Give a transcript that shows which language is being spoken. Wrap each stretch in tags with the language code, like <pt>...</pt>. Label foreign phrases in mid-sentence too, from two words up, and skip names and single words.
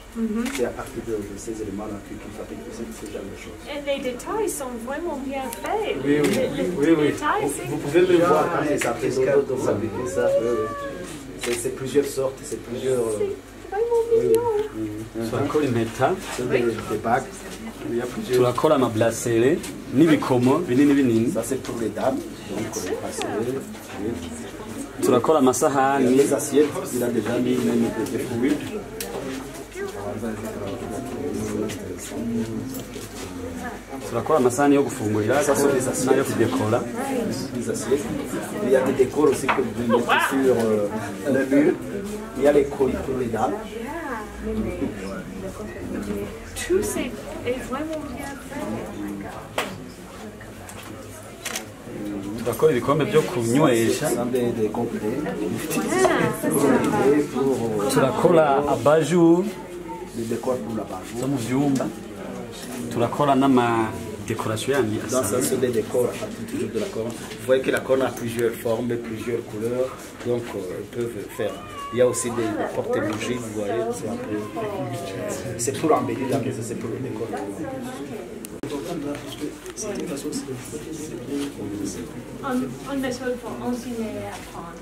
<fr>C'est à partir de ces éléments-là qu'ils fabriquent ce genre de choses. Et les détails sont vraiment bien faits. Oui, oui. Les Oui, oui. détails, Vous pouvez le voir quand c'est après de fabriquer ça. Oui, oui. C'est plusieurs sortes, c'est plusieurs. vraiment mignon.</fr> <rn>Turakora impeta,</rn> <fr>C'est des bagues. Il y a plusieurs.</fr> <rn>turakora amabrasere n'ibikomo binini binini.</rn> <fr>Ça, c'est pour les dames. Donc, les bracelets. Oui.</fr> <rn>Turakora amasahani.</rn> <fr>Les assiettes, il a déjà mis même des fruits.</fr> <rn>turakora amasahani yo gufungurira n'ayo kudekora.</rn> <fr>Les assiettes. Il y a des décors aussi que vous mettez sur le mur. Il y a les colis pour les dames. Tout c'est est vraiment bien fait.</fr> <rn>turakora ibikombe byo kunywesha,</rn> <fr>Des complets.</fr> <rn>turakora abajur</rn> <fr>Des décors pour la base.</fr> <rn>zo mu byumba, turakora n'amadekorasiyo yandi</rn> <fr>Dans ça,</fr> <rn>asanzwe.</rn> <fr>c'est des décors à partir toujours de la corne. Vous voyez que la corne a plusieurs formes, plusieurs couleurs, donc ils peuvent faire. Il y a aussi des porte-bougies, vous voyez. C'est pour embellir la maison, c'est pour le décor. On méthode pour enseigner et apprendre.</fr>